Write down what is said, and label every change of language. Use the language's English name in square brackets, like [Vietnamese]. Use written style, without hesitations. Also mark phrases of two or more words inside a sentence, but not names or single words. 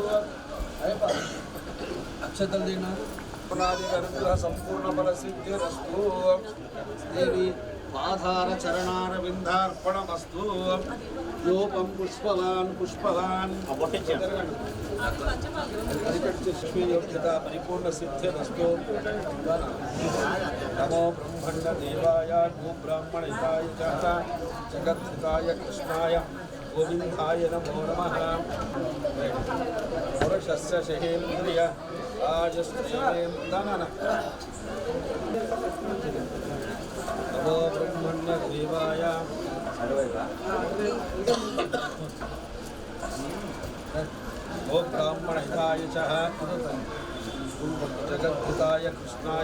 [Telugu] అక్షతలు తిన్నారు [Sanskrit] పూర్ణాదేవి అనుగ్రహ సంపూర్ణ బల సిద్ధి రస్తు దేవి పాదార చరణారవిందార్పణమస్తు యోపం పుష్పవాన్ యోగ్యత పరిపూర్ణ సిద్ధిరస్తు నమో బ్రహ్మణ దేవాయ గో బ్రాహ్మణితాయ జగద్ధితాయ కృష్ణాయ గోవిందాయ నమో నమః పురుషస్య శహేంద్రియ ఆజస్త్రేంద్రన నమో బ్రహ్మణ దేవాయ गो ब्राह्मणहिताय च जगद्धिताय कृष्णाय